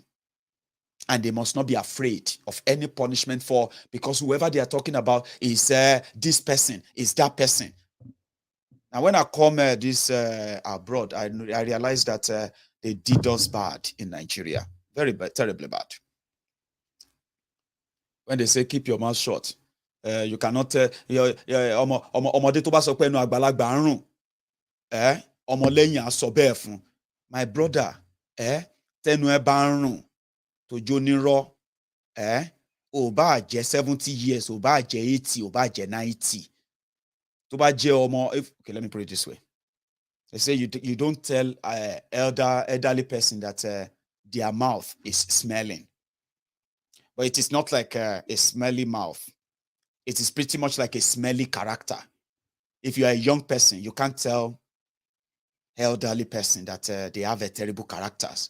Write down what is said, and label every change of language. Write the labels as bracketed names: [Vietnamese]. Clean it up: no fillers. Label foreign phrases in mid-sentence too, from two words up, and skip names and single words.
[English] And they must not be afraid of any punishment because whoever they are talking about is this person, is that person. Now, when I come this abroad, I realized that they did us bad in Nigeria. Very bad, terribly bad. When they say keep your mouth shut, you cannot [Yoruba] ọmọdé tó bá sọ pé ẹnu àgbàlagbà ń rùn, ọmọlẹ́yìn á sọ bẹ́ẹ̀ fún. [English] My brother, [Yoruba] tẹnu ẹ bá ń rùn tó jó nírọ́, ò bá jẹ́ 70 years, ò bá jẹ́ 80, ò bá jẹ́ 90. Tó bá jẹ́ ọmọ, [English] okay, let me put it this way. They say you don't tell elderly person that their mouth is smelling. But it is not like a smelly mouth. It is pretty much like a smelly character. If you are a young person, you can't tell elderly person that they have a terrible characters.